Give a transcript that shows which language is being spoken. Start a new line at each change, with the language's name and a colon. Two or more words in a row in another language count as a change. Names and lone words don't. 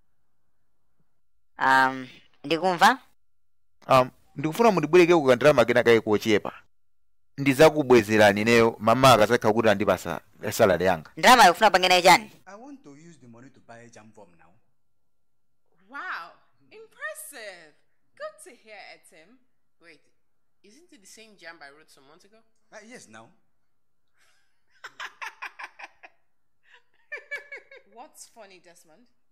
Nyanja: Ndikumva? Ndikufuna mundibwereke kukandalama kena kaye kochepa. Ndizakubwezerani neyo mama akasakha kuti andipasa salary yanga. Ndalama yofuna pangena chani?
English: I want to use the money to buy a jam form now. Wow, impressive. Good to hear, Etim. Wait, isn't it the same jam I wrote some months ago? Yes, now. What's funny, Desmond?